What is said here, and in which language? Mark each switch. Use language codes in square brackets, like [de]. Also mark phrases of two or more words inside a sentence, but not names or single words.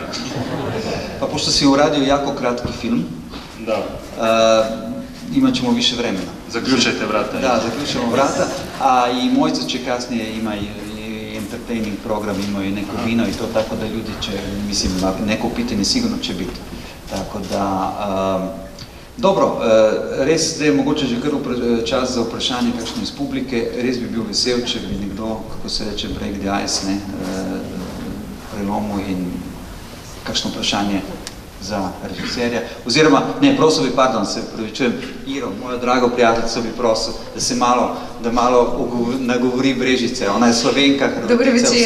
[hr] Pa pošto si uradio jako kratki film, imat ćemo više vremena. Zaključajte vrata. Da, zaključujemo vrata, a i Mojca će kasnije ima i [en] entertaining program, [hr] ima i neko vino i to, tako da ljudi će, mislim, neko pitanje sigurno će biti. [sl] Tako da, dobro, res zdaj mogoče že kar čas za vprašanje kakšno iz publike, res bi bil vesel, če bi nekdo, kako se reče, [en] break the ice, [sl] prelomil in kakšno vprašanje za režiserja, oziroma, ne, prosil bi, pardon, se pravičujem, Iro, mojo drago prijateljico bi prosil, da malo nagovori Brežice, ona je Slovenka, Hrvatica, vse.